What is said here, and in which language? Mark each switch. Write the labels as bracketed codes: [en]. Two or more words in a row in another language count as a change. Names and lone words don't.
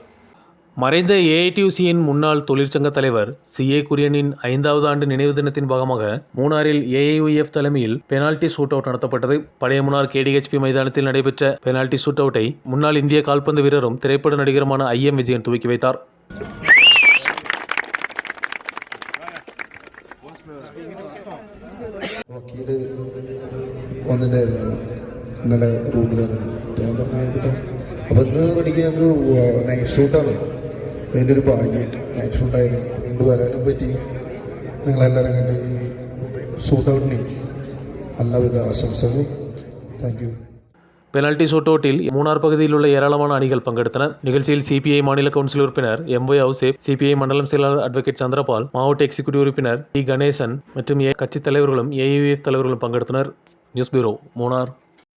[ta] மறைந்த AITUCயின் முன்னாள் தொழிற்சங்க தலைவர் CA குரியனின் 5வது ஆண்டு நினைவு தினத்தின் பாகமாக மூணாறில் AAYF தலைமையில் [en] penalty shoot out [ta] நடத்தப்பட்டது. பழைய முன்னாள் KDHP மைதானத்தில் நடைபெற்ற [en] penalty shoot outஐ [ta] முன்னாள் இந்திய கால்பந்து வீரரும் திரைப்பட நடிகருமான IM விஜயன் துவக்கி வைத்தார். [ml] ഇന്നലെ റൂമിൽ ഞാൻ പറഞ്ഞാൽ അപ്പം ഇന്ന് എനിക്ക് ഞങ്ങൾക്ക് [en] night shootആണ്. [ml] അതിൻ്റെ ഒരു ഭാഗ്യമായിട്ട് നൈറ്റ് ഷൂട്ടായിരുന്നു. വീണ്ടും വരാനും പറ്റി. നിങ്ങളെല്ലാവരും കണ്ട് ഈ [en] shoot outഇന് [ml] എല്ലാവിധ ആശംസകളും. [en] thank you. penalty shoot outஇல் [ta] மூணார் பகுதியில் உள்ள ஏராளமான அணிகள் பங்கெடுத்தன. நிகழ்ச்சியில் CPI மாநில கவுன்சில் உறுப்பினர் MY அவுசேப், CPI மண்டலம் செயலாளர் அட்வொகேட் சந்திரபால், மாவட்ட எக்ஸிக்யூட்டிவ் உறுப்பினர் T கணேசன் மற்றும் கட்சி தலைவர்களும் AAYF தலைவர்களும் பங்கெடுத்தனர். [en] news bureau, [ta] மூணார்.